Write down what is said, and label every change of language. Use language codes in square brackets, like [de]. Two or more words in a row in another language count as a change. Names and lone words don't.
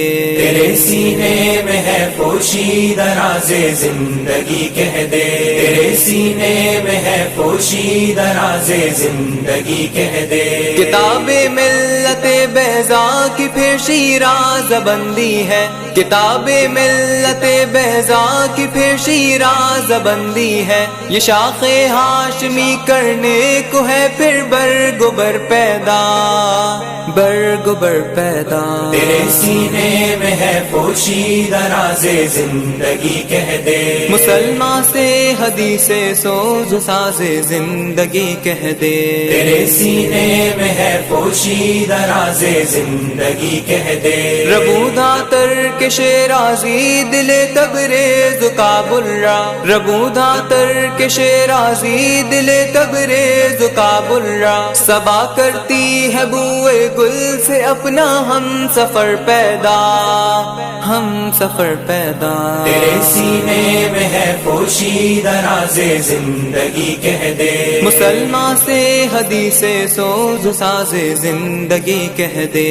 [ur] تیرے سینے میں ہے پوشیدہ راز زندگی کہہ دے، تیرے سینے میں ہے پوشیدہ راز زندگی کہہ دے، کتاب ملت بیضا کی پھر شیراز بندی ہے، کتاب ملت بیضا کی پھر شیراز بندی ہے، یہ شاخ ہاشمی کرنے کو ہے پھر برگ و بر پیدا، برگ و بر پیدا، تیرے سینے میں ہے پوشیدہ راز زندگی کہہ دے، مسلمان سے حدیث سوز ساز زندگی کہہ دے، تیرے سینے میں ہے پوشیدہ راز زندگی کہہ دے، [fa] ربودا ترک شیرازی دل تبریز کابل را، ربودا ترک شیرازی دل تبریز کابل را، [ur] صبا کرتی ہے بوئے گل سے اپنا ہم سفر پیدا، [fa] ہم سفر پیدا، [ur] تیرے سینے میں ہے پوشیدہ راز زندگی کہہ دے، مسلمان سے حدیث سوز ساز زندگی کہہ دے،